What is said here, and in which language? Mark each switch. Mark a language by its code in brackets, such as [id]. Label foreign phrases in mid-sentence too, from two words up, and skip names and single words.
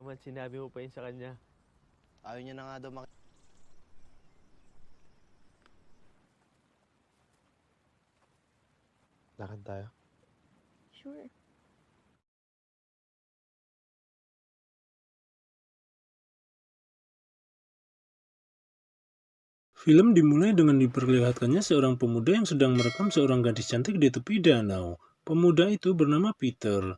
[tl] naman sinabi mo pa yun sa kanya? Ayaw niya na nga daw Lakad tayo. Sure. [id] Film dimulai dengan diperlihatkannya seorang pemuda yang sedang merekam seorang gadis cantik di tepi danau. Pemuda itu bernama Peter.